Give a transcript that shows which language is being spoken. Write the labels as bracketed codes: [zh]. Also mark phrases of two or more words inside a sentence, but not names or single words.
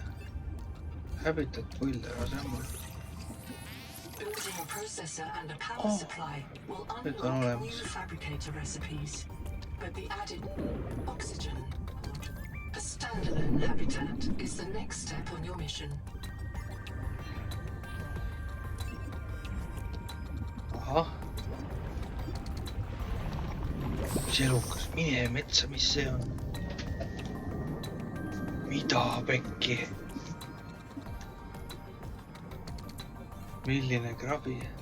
[en] Habitat builder, [et] aga see on mul. [en] Building a processor and a power supply will unlock new fabricator recipes. But the added oxygen, a standalone habitat, is the next step on your mission. [et] Ahah. Mis elukas, mine metsa, mis see on? Mida pekki? Milline krabi?